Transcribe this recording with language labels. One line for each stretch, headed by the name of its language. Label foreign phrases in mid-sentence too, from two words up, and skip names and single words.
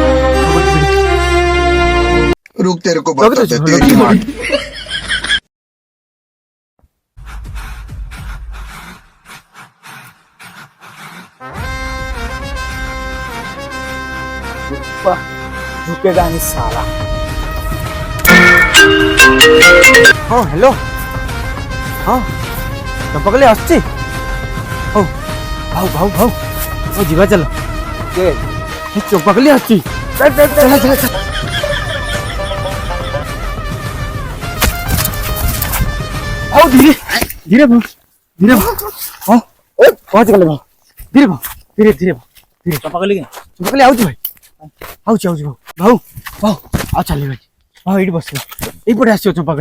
Hindi: रुक तेरे को बताते तेरी माँ झुकेगा नहीं साला
Odia: ହଁ ହ୍ୟାଲୋ ହଁ ଚମ୍ପାକଲି ଆସୁଛି ହଉ ଭାଉ ଭାଉ ଭାଉ ହଉ ଯିବା ଚାଲ ଚମ୍ପାକଲି ଆସୁଛି ଭାଉ ଧୀରେ ଧୀରେ ଭାଉ ଧୀରେ ଭାଉ ହଁ ପହଞ୍ଚି ଗଲେ ଭାଉ ଧୀରେ ଭାଉ ଧୀରେ ଧୀରେ ଭାଉ ଧୀରେ ଚମ୍ପାକଲି ଆଉଛି ଭାଇ ଆଉଛି ଭାଉ ଭାଉ ଭାଉ ଆଉ ଚାଲି ଭାଇ ଭାଉ ଏଇଠି ବସିବ ଏଇପଟେ ଆସିବ ଚମ୍ପାକଲି